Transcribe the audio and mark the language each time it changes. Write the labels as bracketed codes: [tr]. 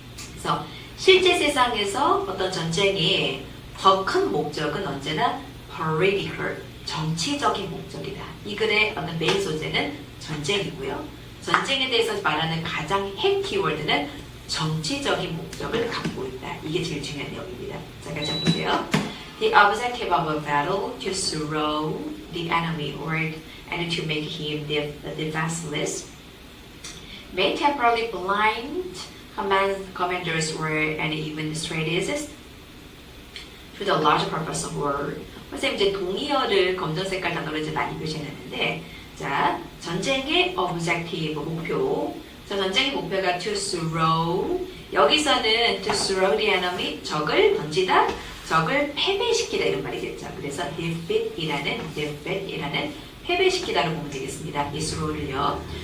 [ko] 그래서 실제 세상에서 어떤 전쟁의 더 큰 목적은 언제나 political, 정치적인 목적이다. 이 글의 어떤 메인 소재는 전쟁이고요. 전쟁에 대해서 말하는 가장 핵 키워드는 정치적인 목적을 갖고 있다. 이게 제일 중요한 내용입니다. 자, 같이 해보세요. [en] The objective of a battle to throw the enemy or and to make him defenseless may temporarily blind commanders or and even strategists to the larger purpose of war. [ko] 선생님 이제 동의어를 검정 색깔 단어로 이제 많이 표시해놨는데 자, 전쟁의 objective, 목표. 자, 전쟁의 목표가 to throw. 여기서는 [en] to throw the enemy, [ko] 적을 던지다, 적을 패배시키다 이런 말이겠죠. 그래서 defeat이라는 패배시키다로 보면 되겠습니다. 이 throw를요.